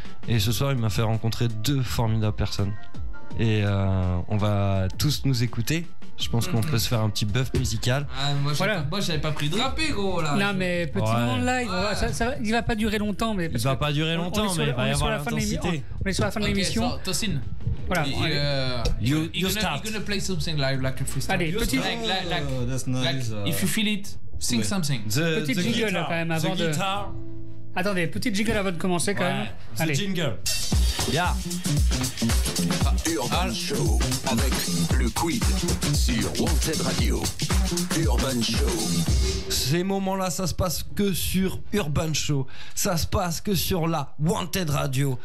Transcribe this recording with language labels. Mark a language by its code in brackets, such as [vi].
[fr] Et ce soir, il m'a fait rencontrer 2 formidables personnes. Et on va tous nous écouter. Je pense qu'on peut se faire un petit buff musical. Ah, moi, j'avais pas pris de rapper, gros, là. Non, mais petit moment de live, il va pas durer longtemps. Mais il va pas durer longtemps, mais il va y avoir l'intensité. On est sur la fin de l'émission. [en] So, Tosin. [fr] Voilà. [en] You start. You're gonna play something live, like a freestyle. [fr] Allez, petit. [en] That's nice. If you feel it, sing something. [fr] Petite jingle quand même avant de. Attendez, petite jingle avant de commencer quand même. Allez. Jingle. Yeah. Urban Show avec le Quid sur Wanted Radio. Urban Show. Ces moments-là, ça se passe que sur Urban Show. Ça se passe que sur la Wanted Radio.